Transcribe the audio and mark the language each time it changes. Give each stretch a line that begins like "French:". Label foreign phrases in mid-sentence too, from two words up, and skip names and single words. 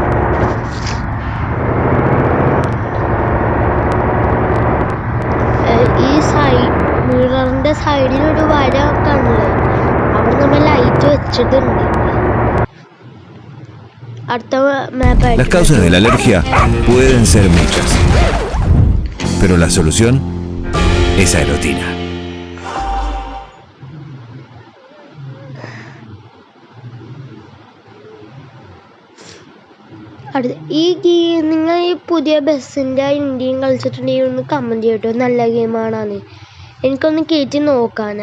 Malayalam: ഈ മിററിൻ്റെ സൈഡിലൊരു വര കാണില്ലേ, അവിടെ നമ്മൾ ലൈറ്റ് വെച്ചിട്ടുണ്ട്. അടുത്ത മാപ്പ്.
Spanish: Las causas de la alergia pueden ser muchas, pero la solución es Aerotina.
Malayalam: നിങ്ങൾ ഈ പുതിയ ബസ്സിൻ്റെ ഇന്ത്യയും കളിച്ചിട്ടുണ്ടെങ്കിൽ ഒന്ന് കമൻറ്റ് ചെയ്യട്ടോ. നല്ല ഗെയിമാണെന്ന് എനിക്കൊന്ന് കയറ്റി നോക്കാനാ.